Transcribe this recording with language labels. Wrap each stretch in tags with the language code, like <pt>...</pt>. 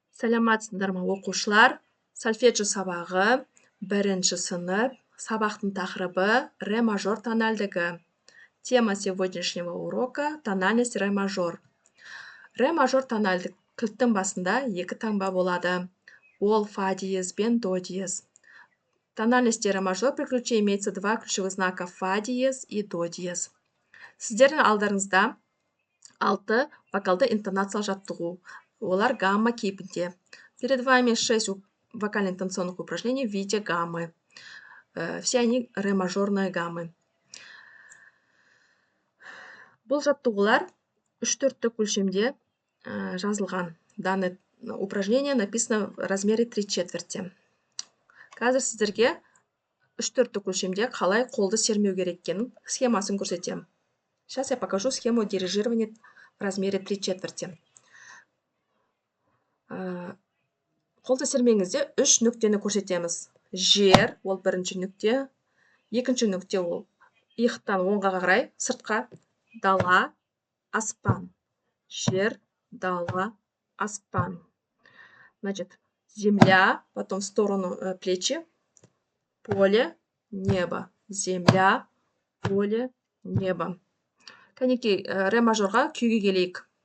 <kk>Сәлематсыздар ма оқушылар? Сольфеджио сабағы, бірінші сынып, сабақтың тақырыбы ре мажор тональдігі.</kk> <ru>Тема сегодняшнего урока – тональность ре мажор.</ru> <kk>Ре мажор тональдік кілттің басында екі таңба болады. Ол фа диез бен до диез.</kk> <ru>Тональности ре мажор при ключе имеется два ключевых знака фа диез и до диез.</ru> <kk>Сіздердің алдарыңызда 6 вокалды интонациялық жаттығу. Олар гамма кейпінде.</kk> <ru>Перед вами 6 вокально-интонационных упражнений в виде гаммы. Все они ре мажорные гаммы.</ru> <kk>Бұл жаттығулар 3-4 өлшемде жазылған.</kk> <ru>Данное упражнение написано в размере 3/4.</ru> <kk>Қазір сіздерге 3-4 өлшемде қалай қолды сермеу керек екенін схемасын көрсетемін.</kk> <ru>Сейчас я покажу схему дирижирования в размере 3/4.</ru> <kk>Қолды сермеңізде 3 нүктені көрсетеміз. Жер, ол бірінші нүкте. Екінші нүкте ол иықтан оңға қарай, сыртқа. Дала, аспан. Жер, дала, аспан.</kk> <ru>Значит, земля, потом в сторону плечи, поле, небо. Земля, поле, небо.</ru> <kk>Кәнекей, ре мажорға күйге келейік.</kk>